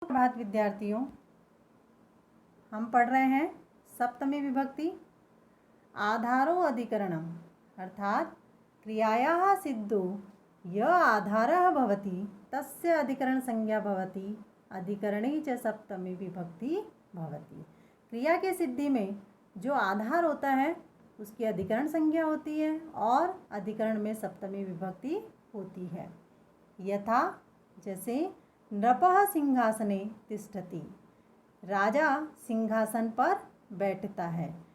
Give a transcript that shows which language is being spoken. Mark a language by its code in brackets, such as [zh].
[hi] सुप्रभात विद्यार्थियों। हम पढ़ रहे हैं सप्तमी विभक्ति। [sa] आधारो अधिकरणम अर्थात क्रियायाः सिद्धो य आधारः भवति तस्य अधिकरण संज्ञा भवति अधिकरणे च सप्तमी विभक्ति भवति। [hi] क्रिया के सिद्धि में जो आधार होता है उसकी अधिकरण संज्ञा होती है और अधिकरण में सप्तमी विभक्ति होती है। यथा जैसे [sa] नृपः सिंहासने तिष्ठति, [hi] राजा सिंहासन पर बैठता है।